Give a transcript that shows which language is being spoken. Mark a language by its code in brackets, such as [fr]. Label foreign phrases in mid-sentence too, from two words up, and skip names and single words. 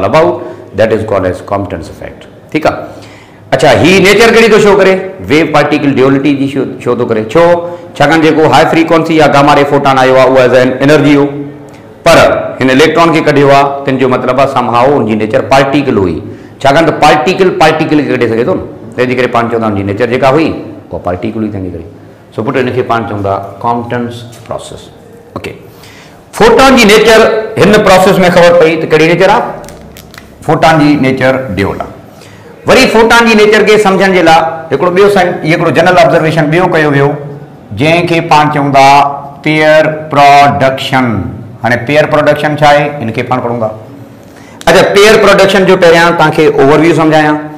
[en] about that is called as Compton's effect [hi] ठीक है [sd] अच्छा ही नेचर कड़ी तो शो करे [en] wave particle duality [sd] जी शो तो करे छो छाकाणि जेको [en] high frequency [sd] या [en] gamma ray photon [sd] आयो आहे उहा [en] as an energy [sd] हो पर हिन इलेक्ट्रॉन खे कढियो आहे तिन जो मतिलबु आहे समहाउ उनजी नेचर पार्टिकल हुई छाकाणि त पार्टिकल खे कढे सघे थो न तंहिंजे करे पाण चवंदा उनजी नेचर जेका हुई उहा पार्टिकल हुई तंहिंजे करे सो पुट हिनखे पाण चवंदा [en] Compton's process okay [sd] फोटॉन जी नेचर हिन प्रोसेस में ख़बर पई त कहिड़ी नेचर आहे फोटॉन जी नेचर ड्यूअल आहे वरी फोटॉन जी नेचर खे सम्झण जे लाइ हिकिड़ो ॿियो हिकिड़ो [en] general observation [sd] ॿियो कयो वियो जंहिंखे पाण चवंदा [en] pair production [sd] हाणे [en] pair production [sd] छा आहे हिनखे पाण पढ़ूं था अच्छा [en] pair production [sd] जो पहिरियां तव्हांखे ओवरव्यू सम्झायां